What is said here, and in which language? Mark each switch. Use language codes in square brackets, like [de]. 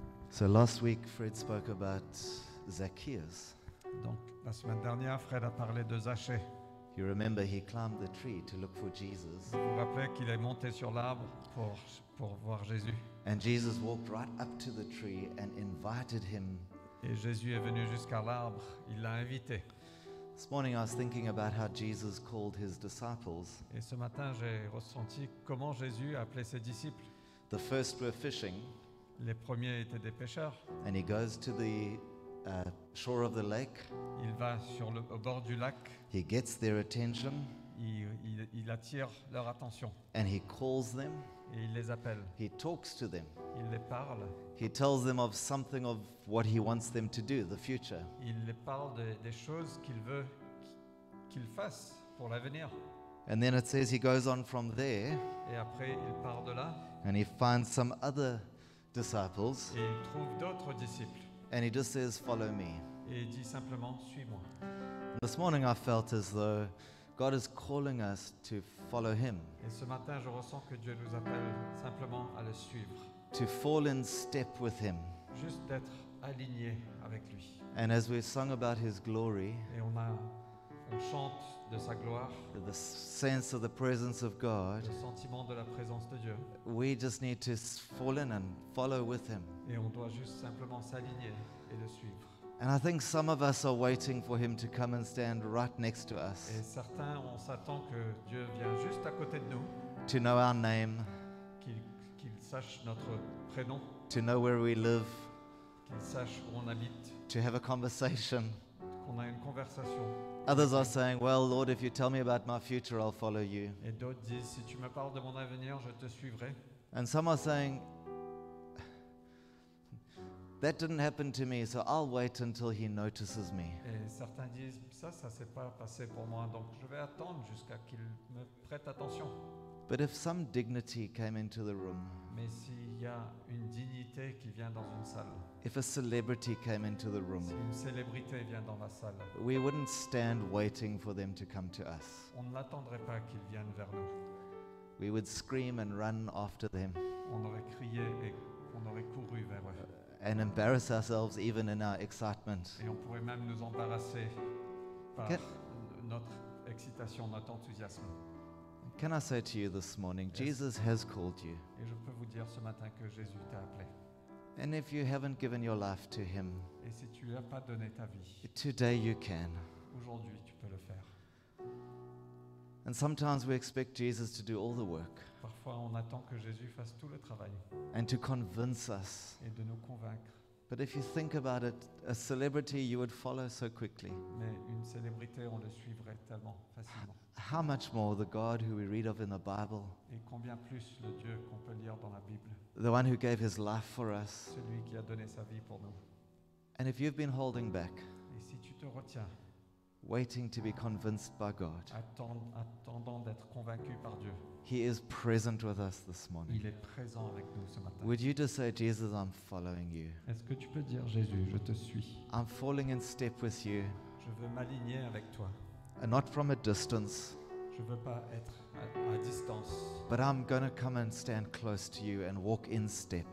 [en] So last week, Fred spoke about Zacchaeus. [fr] Donc, la semaine dernière, Fred a parlé de Zachée. [en] You remember he climbed the tree to look for Jesus, [fr] Vous vous rappelez qu'il est monté sur l'arbre pour voir Jésus. [en] and Jesus walked right up to the tree and invited him. [fr] Et Jésus est venu jusqu'à l'arbre, il l'a invité. [en] This morning I was thinking about how Jesus called his disciples. [fr] Et ce matin, j'ai ressenti comment Jésus a appelé ses disciples. [en] The first were fishing, [fr] Les premiers étaient des pêcheurs. [en] and he goes to the shore of the lake. [fr] Il va au bord du lac, [en] He gets their attention, [fr] il attire leur attention [en] and he calls them. [fr] et il les appelle. [en] He talks to them. [fr] Il les parle, [en] He tells them of something of what he wants them to do, the future. [fr] il les parle des choses qu'il veut qu'ils fassent pour l'avenir. [en] And then it says he goes on from there, [fr] Et après, il part de là [en] and he finds some other disciples, [fr] et il trouve d'autres disciples. [en] and he just says, "Follow me." [fr] Et il dit simplement, suis-moi. [en] This morning I felt as though God is calling us to follow him. [fr] Et ce matin, je ressens que Dieu nous appelle simplement à le suivre. [en] to fall in step with Him. [fr] juste d'être aligné avec lui. [en] And as we sung about His glory, [fr] Et on chante de sa gloire, [en] the sense of the presence of God, [fr] le sentiment de la présence de Dieu. [en] we just need to fall in and follow with Him. [fr] Et on doit juste simplement s'aligner et le suivre. [en] And I think some of us are waiting for Him to come and stand right next to us, [fr] Et certains, on s'attend que Dieu vienne juste à côté de nous, [en] to know our name, [fr] qu'il sache notre prénom, [en] to know where we live, [fr] qu'il sache où on habite, [en] to have a conversation. [fr] qu'on a une conversation. [en] Others are saying, well, Lord, if you tell me about my future, I'll follow you. [fr] Et d'autres disent, si tu me parles de mon avenir, je te suivrai. [en] And some are saying, that didn't happen to me, so I'll wait until He notices me. [fr] Et certains disent, ça s'est pas passé pour moi, donc je vais attendre jusqu'à qu'il me prête attention. [en] But if some dignity came into the room, [fr] Mais s'il y a une dignité qui vient dans une salle, [en] if a celebrity came into the room, [fr] si une célébrité vient dans la salle, [en] we wouldn't stand waiting for them to come to us. [fr] on ne l'attendrait pas qu'il vienne vers nous. [en] We would scream and run after them [fr] On aurait crié et on aurait couru vers eux. [en] and embarrass ourselves even in our excitement. [fr] Et on pourrait même nous embarrasser par Que- notre excitation, notre enthousiasme. [en] Can I say to you this morning, Yes. Jesus has called you. [fr] Et je peux vous dire ce matin que Jésus t'a appelé. [en] And if you haven't given your life to Him, [fr] Et si tu n'as pas donné ta vie, [en] today you can. [fr] aujourd'hui tu peux le faire. [en] And sometimes we expect Jesus to do all the work [fr] Parfois on attend que Jésus fasse tout le travail [en] and to convince us. [fr] et de nous convaincre. [en] But if you think about it, a celebrity you would follow so quickly. [fr] Mais une célébrité, on le suivrait tellement facilement. [en] How much more the God who we read of in the Bible, [fr] Et combien plus le Dieu qu'on peut lire dans la Bible, [en] the one who gave His life for us. [fr] celui qui a donné sa vie pour nous. [en] And if you've been holding back, [fr] Et si tu te retiens, [en] waiting to be convinced by God, [fr] attendant d'être convaincu par Dieu, [en] He is present with us this morning. [fr] il est présent avec nous ce matin. [en] Would you just say, Jesus, I'm following you. [fr] Est-ce que tu peux dire, Jésus, je te suis. [en] I'm falling in step with you, [fr] Je veux m'aligner avec toi. [en] and not from a distance, [fr] Je ne veux pas être à distance. [en] but I'm going to come and stand close to you and walk in step.